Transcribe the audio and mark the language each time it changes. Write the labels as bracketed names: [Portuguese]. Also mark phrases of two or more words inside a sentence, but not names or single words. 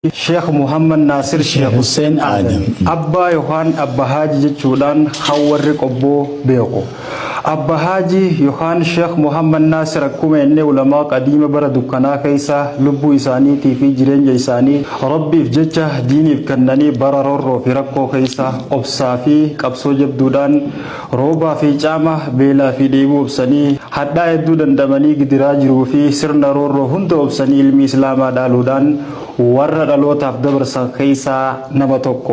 [Oromo] Sheikh Muhammad Nasir Sheikh Hussein Adam Abba Yohan Abba Haji jechuudhaan hawarri qobboo beeku. Abba Haji Yohan Sheikh Muhammad Nasir akkuma inni ulamaa qadiima bara dukkanaa keessa lubbuu isaaniitii fi jireenya isaanii Rabbiif jecha diiniif kennanii bara roorroo fi rakkoo keessa obsaa fi qabsoo jabduudhaan roobaa fi caama beelaa fi dheebuu obsanii hadhaa hedduu dandamanii gidiraa jiruu fi sirna roorroo hunda obsanii ilmi islaamaa dhaaluudhaan warra dhalootaaf dabarsan keessaa nama tokko.